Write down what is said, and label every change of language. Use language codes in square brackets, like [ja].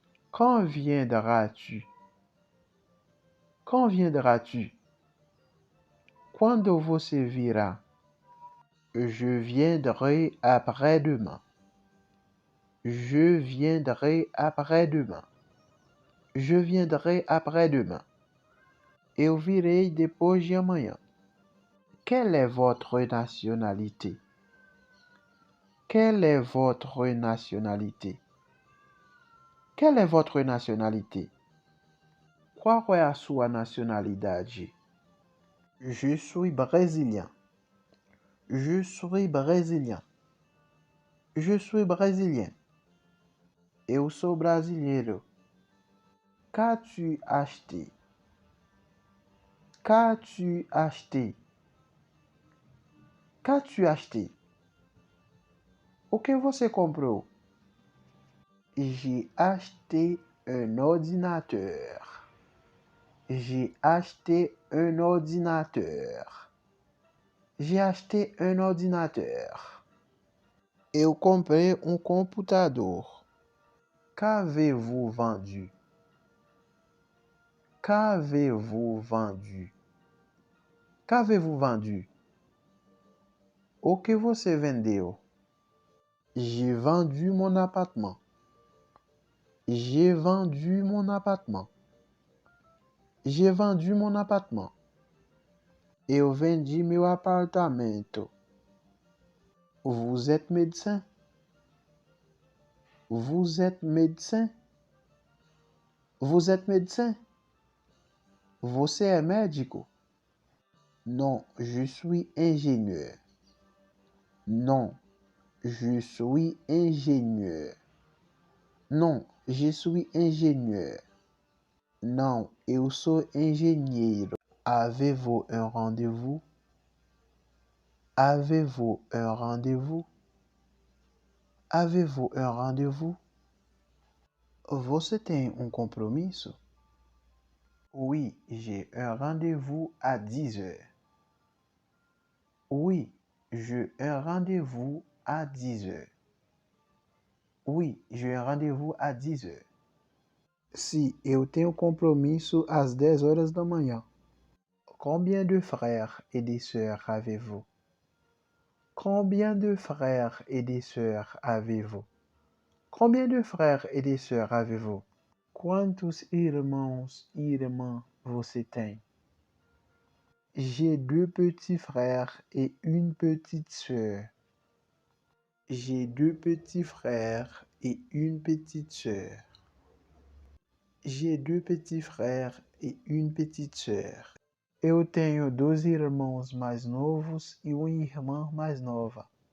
[fr] Quand viendras-tu? Quand viendras-tu? [pt] Quando você virá? [fr] Je viendrai après-demain. Je viendrai après-demain. Je viendrai après-demain. [pt] Eu virei depois de amanhã. [fr] Quelle est votre nationalité? Quelle est votre nationalité? Quelle est votre nationalité? [pt] Qual é a sua nacionalidade? [fr] Je suis brésilien. Je suis brésilien. Je suis brésilien. [pt] Eu sou brasileiro. [fr] Qu'as-tu acheté? Qu'as-tu acheté? Qu'as-tu acheté? [pt] O que você comprou? [fr] J'ai acheté un ordinateur. J'ai acheté un ordinateur. J'ai acheté un ordinateur. [pt] Eu comprei um computador. [fr] Qu'avez-vous vendu? Qu'avez-vous vendu? Qu'avez-vous vendu? [pt] O que você vendeu? [fr] J'ai vendu mon appartement. J'ai vendu mon appartement. J'ai vendu mon appartement. [pt] Eu vendi meu apartamento. [fr] Vous êtes médecin? Vous êtes médecin? Vous êtes médecin? [pt] Você é médico? [fr] Non, je suis ingénieur. Non, je suis ingénieur. Non, je suis ingénieur. [pt] Não, eu sou engenheiro. [fr] Avez-vous un rendez-vous? Avez-vous un rendez-vous? Avez-vous un rendez-vous? [pt] Você tem um compromisso? [fr] Oui, j'ai un rendez-vous à 10 heures. Oui, j'ai un rendez-vous à 10 heures. Oui, j'ai un rendez-vous à 10 heures. [pt] Sim, eu tenho compromisso às 10 horas da manhã. [fr] Combien de frères et de sœurs avez-vous? Combien de frères et de sœurs avez-vous? Combien de frères et de sœurs avez-vous? [pt] Quantos irmãos e irmãs você tem? [fr] J'ai deux petits frères et une petite sœur. J'ai deux petits frères et une petite sœur. J'ai deux petits frères et une petite sœur. [pt] Eu tenho dois irmãos mais novos e uma irmã mais nova.